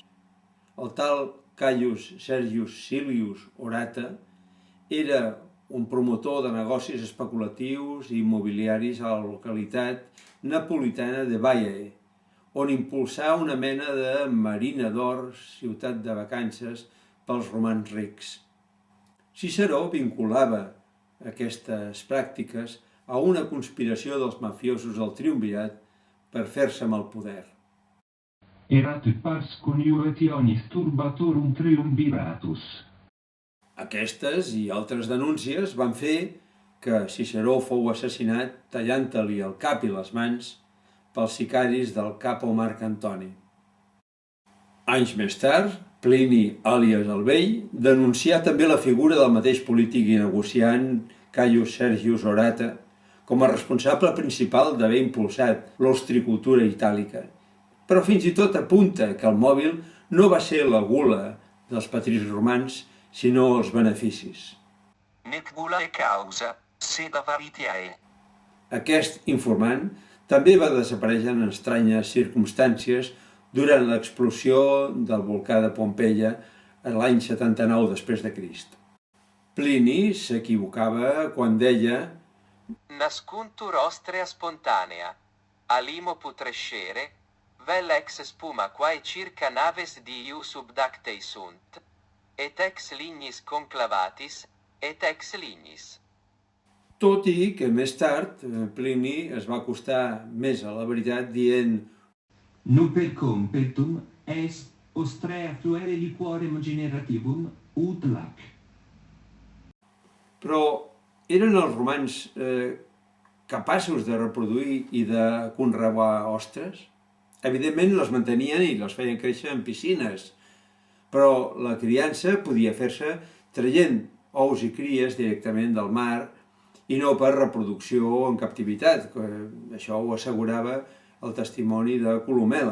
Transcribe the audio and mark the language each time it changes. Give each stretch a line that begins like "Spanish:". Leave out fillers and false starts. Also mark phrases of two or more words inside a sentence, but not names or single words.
Catalan: El tal Caius Sergius Silius Orata era un promotor de negocis especulatius i immobiliaris a la localitat napolitana de Baiae, on impulsà una mena de Marina d'Or, ciutat de vacances pels romans rics. Ciceró vinculava aquestes pràctiques a una conspiració dels mafiosos del triumvirat per fer-se amb el poder.
Latin: Erat pars conjugationis turbatorum triumviratus.
Catalan: Aquestes i altres denúncies van fer que Ciceró fou assassinat tallant-li el cap i les mans pels sicaris del capo Marc Antoni. Anys més tard, Plini, àlies el Vell, denuncià també la figura del mateix polític i negociant Caius Sergius Orata com a responsable principal d'haver impulsat l'ostricultura itàlica. Però fins i tot apunta que el mòbil no va ser la gula dels patricis romans, sinó els beneficis.
Latin: Nec gula e causa, sed avaritiae.
Catalan: Aquest informant també va desaparèixer en estranyes circumstàncies durant l'explosió del volcà de Pompeia l'any 79 després de Crist. Plini s'equivocava quan deia
Latin: Nascuntur ostrea spontanea, alimo putrescere, vel ex spuma quae circa naves diu subdactei sunt, et ex lignis conclavatis, et ex lignis.
Catalan: Tot i que més tard Plini es va acostar més a la veritat dient
Latin: Nuper competum est ostrea fluere liquorem generativum ut lac.
Catalan: Però eren els romans capaços de reproduir i de conrear ostres? Evidentment les mantenien i les feien créixer en piscines, però la criança podia fer-se traient ous i cries directament del mar i no per reproducció en captivitat, que això ho assegurava el testimoni de Columel·la.